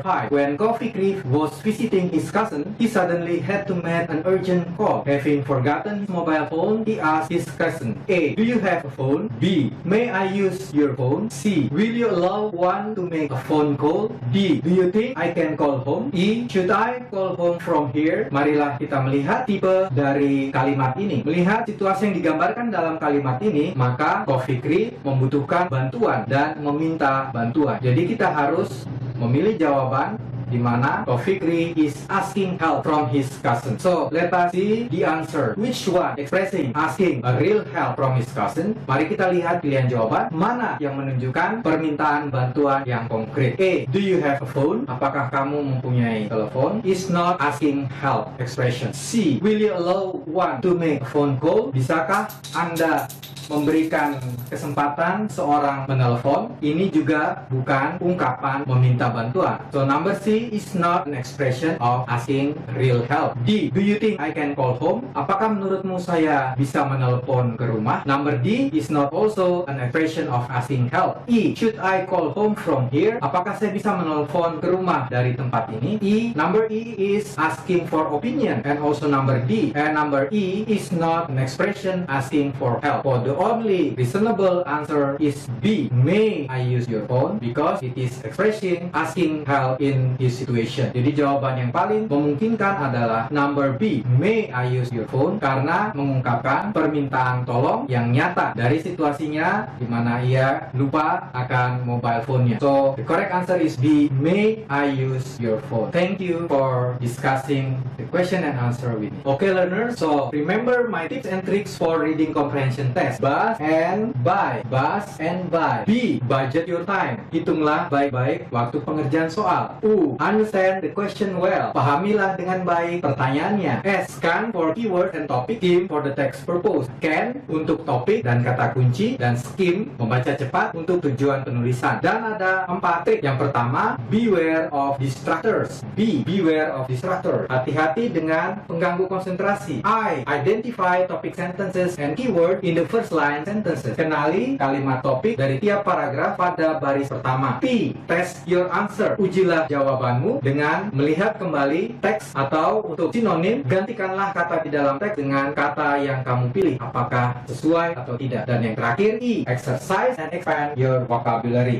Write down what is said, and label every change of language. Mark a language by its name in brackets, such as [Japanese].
[English] When Coffee Creek was visiting his cousin, he suddenly had to make an urgent call. Having forgotten his mobile phone, he asked his cousin, A. Do you have a phone? B. May I use your phone? C. Will you allow one to make a phone call? D. Do you think I can call home? E. Should I call home from here? [Indonesian] Marilah kita melihat tipe dari kalimat ini. Melihat situasi yang digambarkan dalam kalimat ini, maka Coffee Creek membutuhkan bantuan dan meminta bantuan. Jadi kita harus memilih jawaban di mana Coffee Creek [English] is asking help from his cousin. So let us see the answer. Which one expressing asking a real help from his cousin? [Indonesian] Mari kita lihat pilihan jawaban mana yang menunjukkan permintaan bantuan yang konkret. A. [English] Do you have a phone? [Indonesian] Apakah kamu mempunyai telepon? [English] Is not asking help expression. C. Will you allow one to make a phone call? [Indonesian] Bisakah Anda memberikan kesempatan seorang menelpon? Ini juga bukan ungkapan meminta bantuan. [English] So number C is not an expression of asking real help. D. Do you think I can call home? [Indonesian] Apakah menurutmu saya bisa menelpon ke rumah? [English] Number D is not also an expression of asking help. E. Should I call home from here? [Indonesian] Apakah saya bisa menelpon ke rumah dari tempat ini? [English] Number E is asking for opinion, and also number D and number E is not an expression asking for help. For the only reasonable answer is B. May I use your phone? Because it is expressing asking help in his situation. [Indonesian] Jadi jawaban yang paling memungkinkan adalah number B. [English] May I use your phone? [Indonesian] Karena mengungkapkan permintaan tolong yang nyata dari situasinya di mana ia lupa akan mobile phone-nya. [English] So the correct answer is B. May I use your phone? Thank you for discussing the question and answer with me. Okay learners, so remember my tips and tricks for reading comprehension test. Bus and buy. B. Budget your time. [Indonesian] Hitunglah baik-baik waktu pengerjaan soal. [English] U. Understand the question well. [Indonesian] Pahamilah dengan baik pertanyaannya. [English] S. Scan for keyword and topic. Skim for the text purpose. [Indonesian] Can untuk topik dan kata kunci, dan skim membaca cepat untuk tujuan penulisan. Dan ada 4 trik. Yang pertama, [English] beware of distractors. [Indonesian] B. [English] Beware of distractors. [Indonesian] Hati-hati dengan pengganggu konsentrasi. [English] I. Identify topic sentences and keyword in the first line sentences. [Indonesian] Kenali kalimat topik dari tiap paragraf pada baris pertama. T. [English] Test your answer. [Indonesian] Ujilah jawabanmu dengan melihat kembali teks, atau untuk sinonim, gantikanlah kata di dalam teks dengan kata yang kamu pilih, apakah sesuai atau tidak. Dan yang terakhir, E. [English] Exercise and expand your vocabulary.